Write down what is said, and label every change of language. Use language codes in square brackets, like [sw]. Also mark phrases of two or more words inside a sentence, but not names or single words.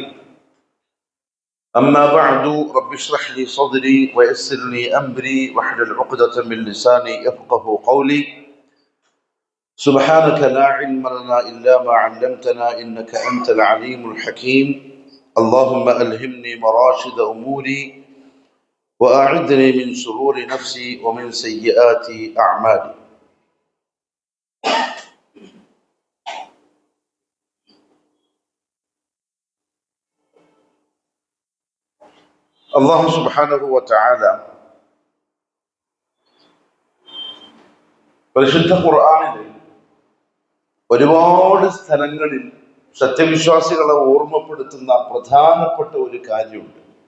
[ar] أما بعد، رب اشرح لي صدري ويسر لي أمري واحلل عقدة من لساني يفقه قولي. سبحانك لا علم لنا إلا ما علمتنا إنك أنت العليم الحكيم. اللهم ألهمني مراشد أموري وأعذني من شرور نفسي ومن سيئات أعمالي. الله سبحانه وتعالى [ml] പരിശുദ്ധ ഖുർആനിൽ ഒരുപാട് സ്ഥലങ്ങളിൽ സത്യവിശ്വാസികളെ ഓർമ്മപ്പെടുത്തുന്ന പ്രധാനപ്പെട്ട ഒരു കാര്യമുണ്ട്.